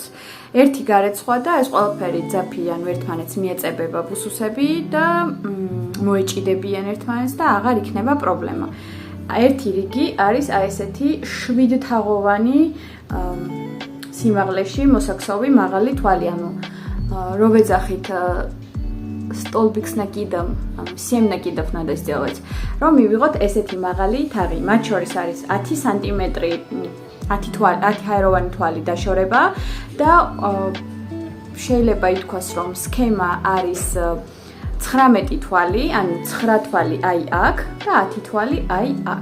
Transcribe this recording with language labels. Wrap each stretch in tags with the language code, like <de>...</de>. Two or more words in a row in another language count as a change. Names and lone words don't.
<ka>ერთი გარეცხვა და ეს ყველაფერი ძაფიან ერთმანეთს მიეწებება ბუსუსები და მოეჭიდებიან ერთმანეთს და აღარ იქნება პრობლემა. ერთი რიგი არის აი ესეთი 7 თაღოვანი სიმაღლეში მოსაქსოვი მაღალი თვალი, ანუ რო ვეძახით</ka> <ru>столбик с накидом, 7 накидов надо сделать,</ru> <ka>რომ მივიღოთ ესეთი მაღალი თაღი. მათ შორის არის 10 სანტიმეტრი 10 ჰაეროვანი თვალი დაშორება და შეიძლება ითქვას, რომ სქემა არის 19 თვალი, ანუ 9 თვალი აი აქ და 10 თვალი აი აქ.</ka>